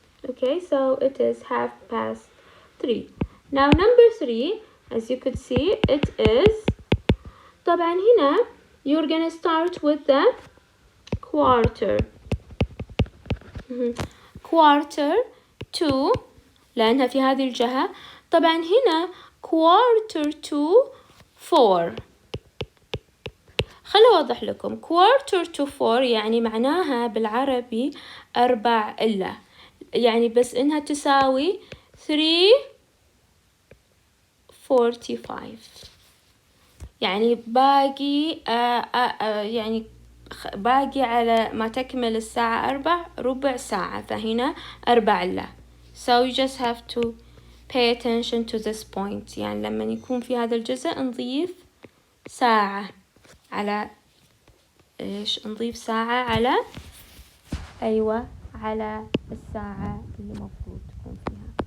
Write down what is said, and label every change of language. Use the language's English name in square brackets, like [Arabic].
[English] Okay, so it is half past 3. Now number 3, as you could see, it is [Arabic] طبعا هنا [English] you're gonna start with the quarter. [Arabic] quarter to لأنها في هذه الجهة. طبعا هنا [English] quarter to 4. [Arabic] خلوا أوضح لكم. [English] quarter to 4 [Arabic] يعني معناها بالعربي 4 إلا، يعني بس إنها تساوي 3:45. يعني باقي يعني باقي على ما تكمل الساعة 4 ربع ساعة، فهنا 4 إلا. [English] So you just have to pay attention to this point. [Arabic] يعني لما يكون في هذا الجزء نضيف ساعة على إيش؟ نضيف ساعة على أيوة على الساعة اللي مفروض تكون فيها.